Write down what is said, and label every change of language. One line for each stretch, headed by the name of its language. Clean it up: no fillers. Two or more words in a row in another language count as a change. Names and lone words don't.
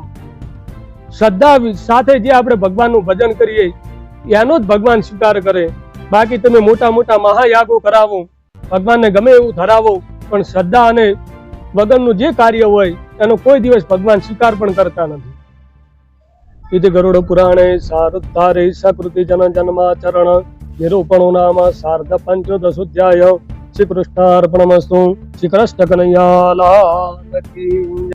Gujarati: શ્રદ્ધા સાથે જે આપણે ભગવાનનું ભજન કરીએ એનો જ ભગવાન સ્વીકાર કરે। બાકી તમે મોટા મોટા મહાયાગો કરાવો, ભગવાનને ગમે એવું ધરાવો, પણ શ્રદ્ધા અને વગરનું જે કાર્ય હોય એનો કોઈ દિવસ ભગવાન સ્વીકાર પણ કરતા નથી।
Sanskrit: इति गरुड़ पुराणे सारुद्धारे सकृति जन जन्माचरण निरूपणो नाम सार्ध पंचोदशोऽध्याय। श्री कृष्णार्पणमस्तु।
Hindi: श्री कृष्ण कन्हैया लाल की।